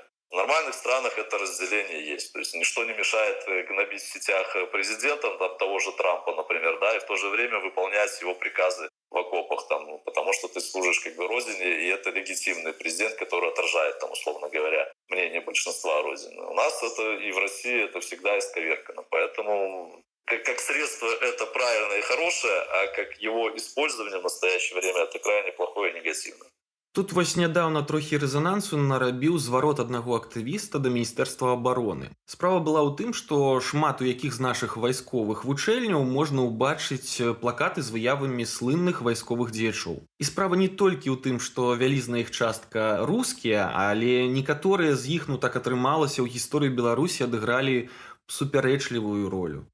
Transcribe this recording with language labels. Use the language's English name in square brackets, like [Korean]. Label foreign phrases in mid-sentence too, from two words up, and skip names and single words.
[Russian] В нормальных странах это разделение есть. То есть ничто не мешает гнобить в сетях президента, там, того же Трампа, например, да, и в то же время выполнять его приказы в окопах, там, ну, потому что ты служишь как бы Родине, и это легитимный президент, который отражает, там, условно говоря, мнение большинства Родины. У нас это и в России это всегда исковеркано. Поэтому как средство это правильное и хорошее, а как его использование в настоящее время это крайне плохое и негативное. [Belarusian] Тут вось нядаўна трохі рэзанансу нарабіў зварот аднаго актывіста да міністэрства абароны. Справа была ў тым, што шмат у якіх з нашых вайсковых вучэльняў можна ўбачыць плакаты з выявамі слынных вайсковых дзеячоў. І справа не толькі ў тым, што вялізная іх частка рускія, але некаторыя з іх, ну так атрымалася, ў гісторыі Беларусі адыгралі супярэчлівую ролю.